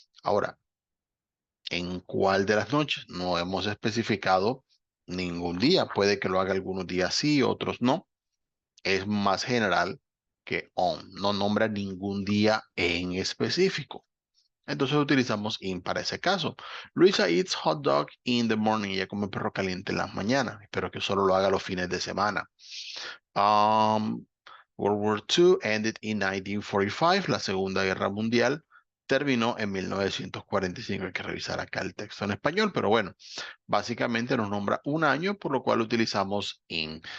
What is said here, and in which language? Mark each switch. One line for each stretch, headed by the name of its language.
Spanish: Ahora, ¿en cuál de las noches? No hemos especificado ningún día. Puede que lo haga algunos días sí, otros no. Es más general que on. No nombra ningún día en específico. Entonces utilizamos in para ese caso.
English: Luisa eats hot dog in the morning.
Spanish: Ella come perro caliente en las mañanas. Espero que solo lo haga los fines de semana.
English: Um, World War II ended in 1945.
Spanish: La Segunda Guerra Mundial terminó en 1945. Hay que revisar acá el texto en español, pero bueno, básicamente nos nombra un año, por lo cual utilizamos in.